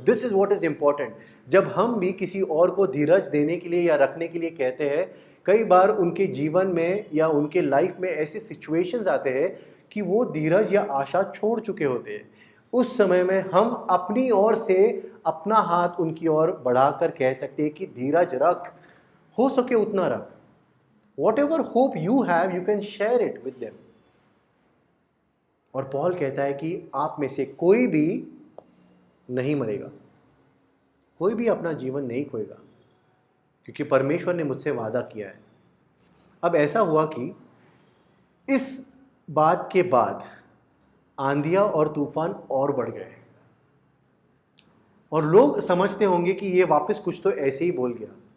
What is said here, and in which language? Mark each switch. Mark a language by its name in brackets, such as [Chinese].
[English] This is what is important. [Hindi] जब हम भी किसी और को धीरज देने के लिए या रखने के लिए कहते हैं, कई बार उनके जीवन में या उनके लाइफ में ऐसे सिचुएशंस आते हैं कि वो धीरज या आशा छोड़ चुके होते हैं। उस समय में हम अपनी ओर से अपना हाथ उनकी ओर बढ़ाकर कह सकते हैं कि धीरज रख, हो सके उतना रख। [English] Whatever hope you have, you can share it with them. [Hindi] और पॉल कहता है कि आप में से कोई भी नहीं मरेगा, कोई भी अपना जीवन नहीं खोएगा, क्योंकि परमेश्वर ने मुझसे वादा किया है। अब ऐसा हुआ कि इस बात के बाद आंधियां और तूफान और बढ़ गए, और लोग समझते होंगे कि ये वापस कुछ तो ऐसे ही बोल गया।